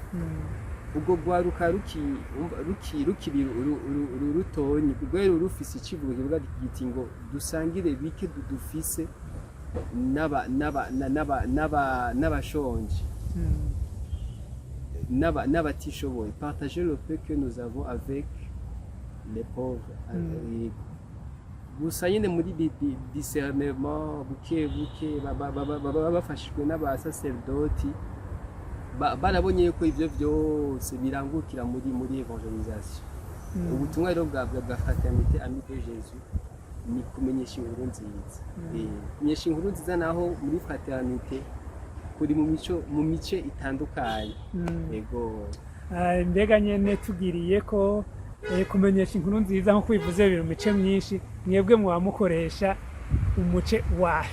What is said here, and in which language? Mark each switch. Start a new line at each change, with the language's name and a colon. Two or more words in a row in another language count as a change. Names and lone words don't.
Rundi: Ubwo rwaruka rukiri rutonyi rwero rufise ikivugo kivuga giti ngo dusangire bike dufise n'abashonje n'abatishoboye
French: partager le peu que nous avons avec les pauvres.
Rundi: Gusa nyine muri discernement buke bafashijwe n'abasaserdoti barabonye ko ivyo vyose birangukira muri evangelisation. Ubutumwa rero bwa fraternité amie de Jésus ni kumenyesha inkuru nziza. Kumenyesha inkuru nziza naho muri fraternité kuri mu mice itandukanye. Ego mbega nyene tugiriye ko kumenyesha inkuru nziza nko kwivuze biri mu mice myinshi mwebwe mubamukoresha umuce wahe?